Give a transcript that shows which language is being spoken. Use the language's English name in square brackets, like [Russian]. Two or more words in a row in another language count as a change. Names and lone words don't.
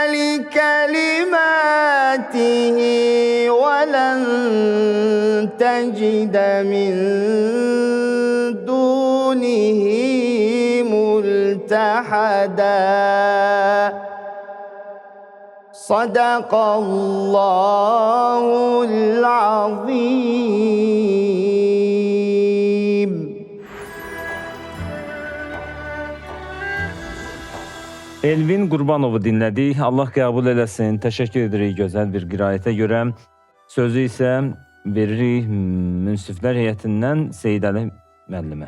[Arabic] لكلماته ولن تجد من دونه ملتحدا. صدق الله العظيم. [Azerbaijani] Elvin Qurbanovu dinlədik. Allah qəbul eləsin. Təşəkkür edirik gözəl bir qiraətə görə. Sözü isə veririk münsiflər heyətindən Seyid Əli müəllimə.